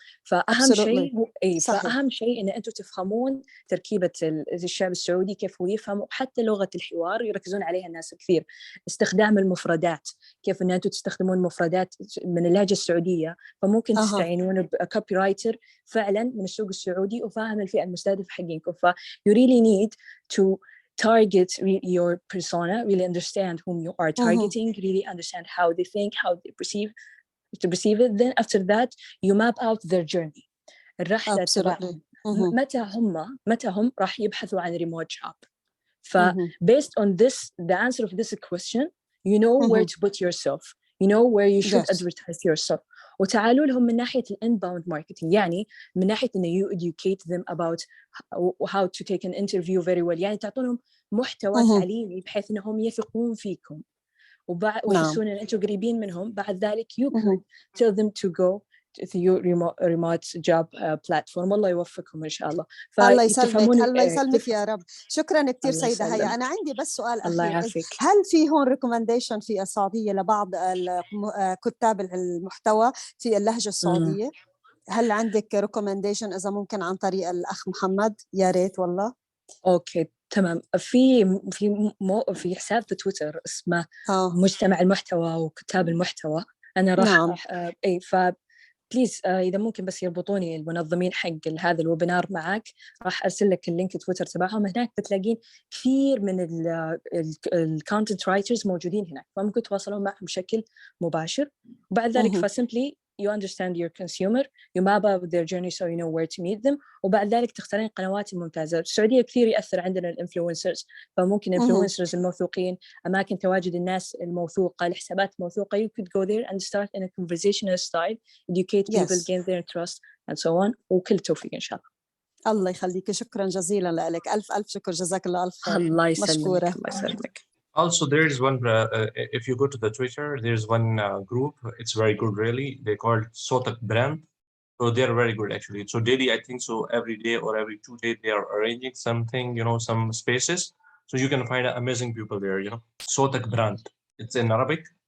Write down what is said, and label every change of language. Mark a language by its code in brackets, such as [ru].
[ar] فأهم شيء هو فأهم شيء إن أنتم تفهمون تركيبة الشعب السعودي كيف هو يفهم، وحتى لغة الحوار يركزون عليها الناس كثير. استخدام المفردات، كيف إن أنتم تستخدمون مفردات من اللهجة السعودية، فممكن تستعينون بكوبي رايتر فعلا من السوق السعودي وفاهم الفئة المستهدفة حقينكم. [en] you really need to target your persona, really understand whom you are targeting, really understand how they think, how they perceive it. Then after that you map out their journey. [ar] الرحلة تبعهم متى هم راح يبحثوا عن remote job. [en] based on this, the answer of this question, you know where to put yourself, you know where you should advertise yourself. [ar] وتعالوا لهم من ناحية inbound marketing، يعني من ناحية إنه [en] you educate them about how to take an interview very well، [ar] يعني تعطونهم محتوى تعليمي بحيث إنهم يثقون فيكم ويحسون إن أنتم قريبين منهم. بعد ذلك [en] you could tell them to go to your remote job platform. [ar] والله يوفقكم إن شاء الله. الله يسلمك، الله يسلمك يا رب. شكرا كثير سيدة هيا. أنا عندي بس سؤال أخير، هل في هون recommendation في السعودية لبعض كتاب المحتوى في اللهجة السعودية؟ هل عندك recommendation إذا ممكن عن طريق الأخ محمد؟ يا ريت والله. أوكي تمام. في حساب في تويتر اسمه مجتمع المحتوى وكتاب المحتوى. أنا راح بليز إذا ممكن بس يربطوني المنظمين حق هذا الويبينار معك، راح أرسل لك اللينك تويتر تبعهم. هناك بتلاقين كثير من الكونتنت رايترز موجودين هناك، فممكن تواصلون معهم بشكل مباشر. وبعد ذلك فسيمبلي [en] you understand your consumer, you map out their journey so you know where to meet them. [ar] وبعد ذلك تختارين القنوات الممتازة. السعودية كثير يأثر عندنا الانفلونسرز، فممكن الانفلونسرز الموثوقين، أماكن تواجد الناس الموثوقة، الحسابات الموثوقة. [en] You could go there and start in a conversational style, educate people, gain their trust and so on. [ar] وكل توفيق إن شاء الله. الله يخليك، شكرا جزيلا لك. ألف شكر، جزاك الله ألف خير. الله يسلمك. مشكورة. الله يسلمك. [en] Also, there is one, if you go to the Twitter, there's one group, it's very good really. They call it Sotak Brand. So they're very good actually. So daily, I think so every day or every 2 days, they are arranging something, some spaces. So you can find amazing people there, Sotak Brand. It's in Arabic.